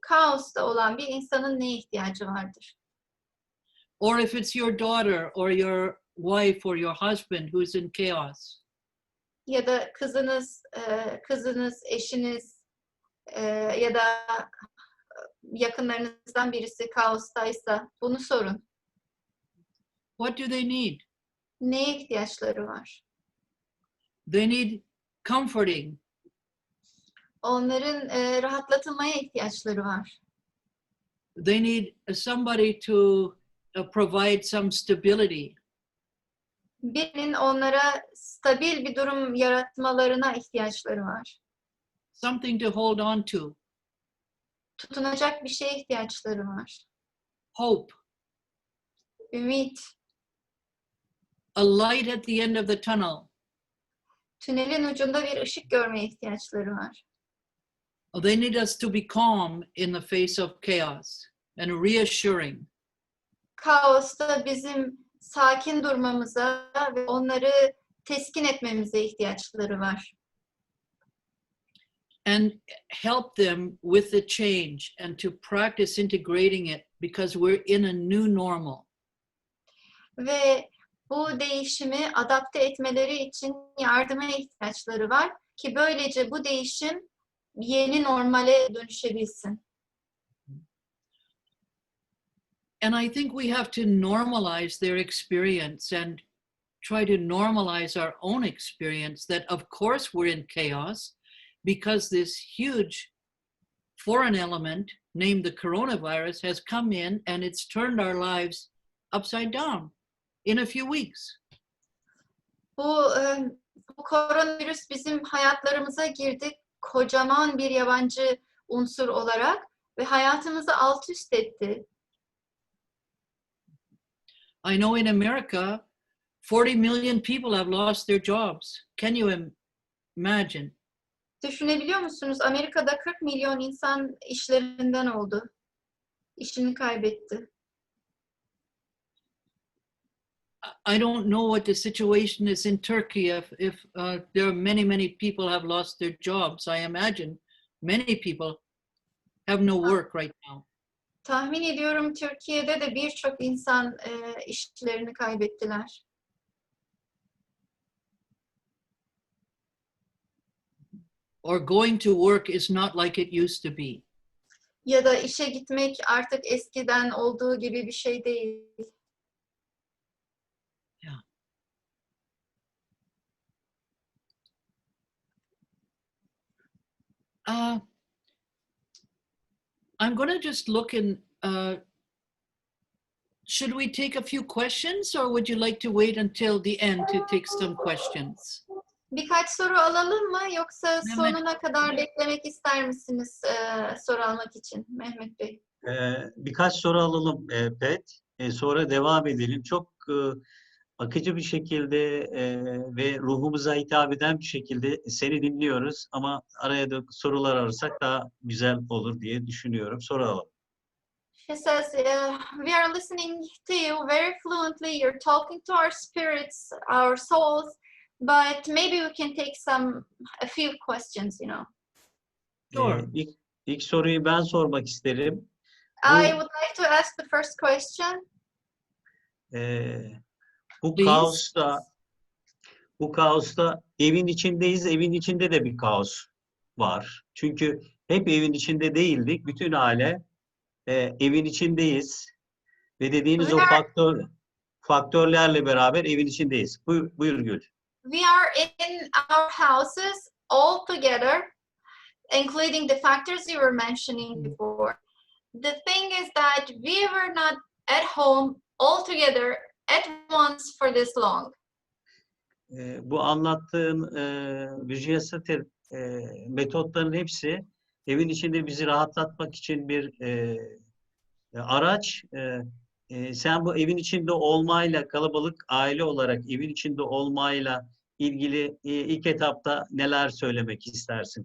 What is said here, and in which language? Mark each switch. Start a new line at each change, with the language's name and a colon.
Turkish: Kaosta olan bir insanın neye ihtiyacı vardır?
English: Or if it's your daughter or your wife or your husband who's in chaos,
Turkish: Ya da kızınız, eşiniz ya da yakınlarınızdan birisi kaostaysa bunu sorun.
English: what do they need?
Turkish: Neye ihtiyaçları var?
English: They need comforting.
Turkish: Onların rahatlatılmaya ihtiyaçları var.
English: They need somebody to provide some stability.
Turkish: Birinin onlara stabil bir durum yaratmalarına ihtiyaçları var.
English: Something to hold on to.
Turkish: Tutunacak bir şeye ihtiyaçları var.
English: Hope.
Turkish: Ümit,
English: A light at the end of the tunnel.
Turkish: tünelin ucunda bir ışık görmeye ihtiyaçları var.
English: They need us to be calm in the face of chaos and reassuring.
Turkish: Kaosta bizim sakin durmamıza ve onları teskin etmemize ihtiyaçları var.
English: And help them with the change and to practice integrating it because we're in a new normal.
Turkish: Ve bu değişimi adapte etmeleri için yardıma ihtiyaçları var ki böylece bu değişim yeni normale dönüşebilsin.
English: And I think we have to normalize their experience and try to normalize our own experience that of course we're in chaos because this huge foreign element named the coronavirus has come in and it's turned our lives upside down in a few weeks.
Turkish: Bu koronavirüs bizim hayatlarımıza girdi kocaman bir yabancı unsur olarak ve hayatımızı alt üst etti.
English: I know in America, 40 million people have lost their jobs. Can you imagine?
Turkish: Düşünebiliyor musunuz? Amerika'da 40 milyon insan işlerinden oldu. İşini kaybetti.
English: I don't know what the situation is in Turkey if there are many people have lost their jobs. I imagine many people have no work right now.
Turkish: Tahmin ediyorum Türkiye'de de birçok insan işlerini kaybettiler.
English: Or going to work is not like it used to be.
Turkish: Ya da işe gitmek artık eskiden olduğu gibi bir şey değil.
English: I'm going to just look in, should we take a few questions or would you like to wait until the end to take some questions?
Turkish: Birkaç soru alalım mı yoksa sonuna kadar beklemek ister misiniz soru almak için Mehmet Bey? Birkaç soru alalım Pet. Sonra devam edelim. Çok akıcı bir şekilde ve ruhumuza hitap eden bir şekilde seni dinliyoruz. Ama araya da sorular ararsak daha güzel olur diye düşünüyorum. Soru alalım.
English: She says, we are listening to you very fluently. You're talking to our spirits, our souls. but maybe we can take a few questions, you know. Sure.
Turkish: İlk soruyu ben sormak isterim.
English: I would like to ask the first question.
Turkish: Bu
English: Please.
Turkish: kaosta evin içindeyiz. Evin içinde de bir kaos var. Çünkü hep evin içinde değildik. Bütün aile evin içindeyiz. Ve dediğiniz o faktörlerle beraber evin içindeyiz. Buyur Gül.
English: We are in our houses all together, including the factors you were mentioning before. The thing is that we were not at home all together at once for this long.
Turkish: Bu anlattığın Virginia Satir metotların hepsi evin içinde bizi rahatlatmak için bir araç. Sen bu evin içinde olmayla, kalabalık aile olarak evin içinde olmayla ilgili ilk etapta neler söylemek istersin?